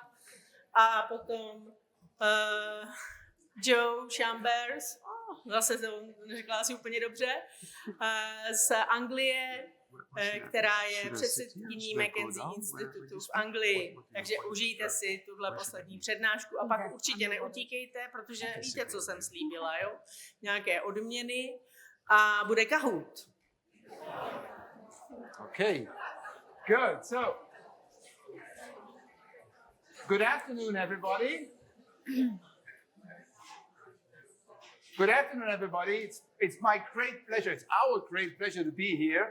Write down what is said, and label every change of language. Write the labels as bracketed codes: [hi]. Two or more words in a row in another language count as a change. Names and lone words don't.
[cs] A potom Joe Chambers, zase to neřekla asi úplně dobře, z Anglie, která je předsedkyní McKenzie institutu v Anglii. Takže užijte si tuhle poslední přednášku a pak určitě neutíkejte, protože víte, co jsem slíbila, jo? Nějaké odměny a bude Kahoot. [en] Okay, good. So, good afternoon, everybody. Good afternoon, everybody. It's my great pleasure, it's our great pleasure to be here.